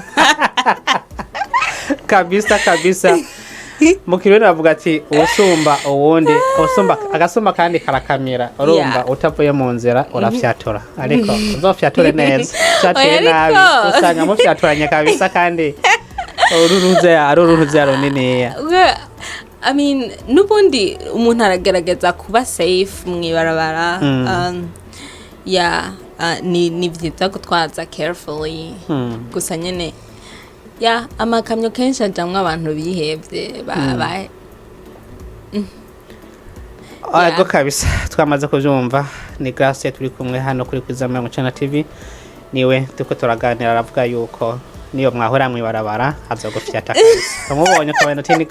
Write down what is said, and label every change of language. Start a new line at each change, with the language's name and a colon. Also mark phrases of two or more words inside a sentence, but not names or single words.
Rundi: kabisa mukirwe avuga ati usumba uwundi agasumba kandi karakamira urumva utavuye mu nzira urafyatura ariko uzofyature neza cyateye nabi usanga mufyaturanye kabisa kandi ururuze runini
English: I mean
Rundi: nubundi umuntu aragerageza kuba safe mwibarabara ni byiza gutwaza carefully gusa nyene amakamyo kenshi ajamwe abantu bihebye ego kabisa twamaze kubyumva ni Grace turi kumwe hano kuri Kwizera TV niwe tuko turaganira aravuga yuko niyo mwahora mwibarabara azogufyata kabisa umubonye ko bene ni